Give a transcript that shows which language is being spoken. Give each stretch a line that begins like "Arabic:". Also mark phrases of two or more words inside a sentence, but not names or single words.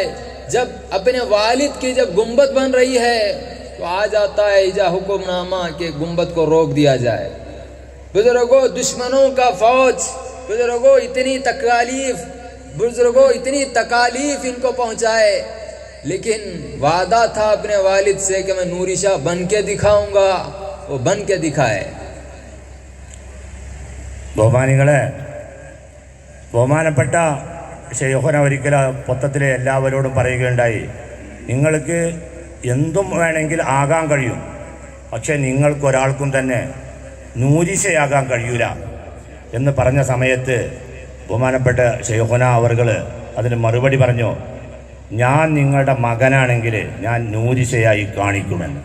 Urdu: جب اپنے والد کی جب گنبد بن رہی ہے تو آ جاتا ہے ایجا حکم نامہ کہ گنبد کو روک دیا جائے۔ بزرگوں، دشمنوں کا فوج، بزرگوں اتنی تکالیف ان کو پہنچائے، لیکن وعدہ تھا اپنے والد سے کہ میں نوری شاہ بن کے دکھاؤں گا، وہ بن کے دکھائے۔
Malayalam: ബഹുമാനികളെ, ബഹുമാനപ്പെട്ട ശൈഖുന ഒരിക്കൽ പൊത്തത്തിലെ എല്ലാവരോടും പറയുകയുണ്ടായി, നിങ്ങൾക്ക് എന്തും വേണമെങ്കിൽ ആകാൻ കഴിയും, പക്ഷേ നിങ്ങൾക്കൊരാൾക്കും തന്നെ നൂരിശയാകാൻ കഴിയൂല എന്ന് പറഞ്ഞ സമയത്ത് ബഹുമാനപ്പെട്ട ശൈഖുന അവർകൾ അതിന് മറുപടി പറഞ്ഞു, ഞാൻ നിങ്ങളുടെ മകനാണെങ്കിൽ ഞാൻ നൂരിശയായി കാണിക്കുമെന്ന്.